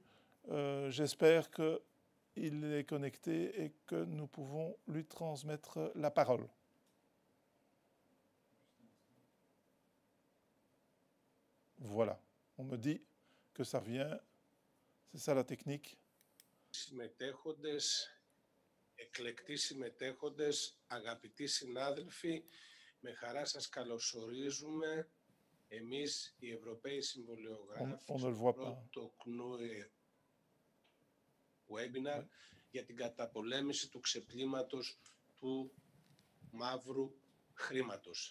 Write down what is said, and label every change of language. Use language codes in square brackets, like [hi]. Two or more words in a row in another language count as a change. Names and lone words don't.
[fr] J'espère qu'il est connecté et que nous pouvons lui transmettre la parole. Voilà, on me dit que ça vient. C'est ça la technique. [el] Συμμετέχοντες, εκλεκτοί συμμετέχοντες, αγαπητοί συνάδελφοι, με χαρά σας καλωσορίζουμε εμείς οι Ευρωπαίοι Συμβολιογράφοι στο πρώτο CNUE webinar για την καταπολέμηση του ξεπλήματος του μαύρου χρήματος.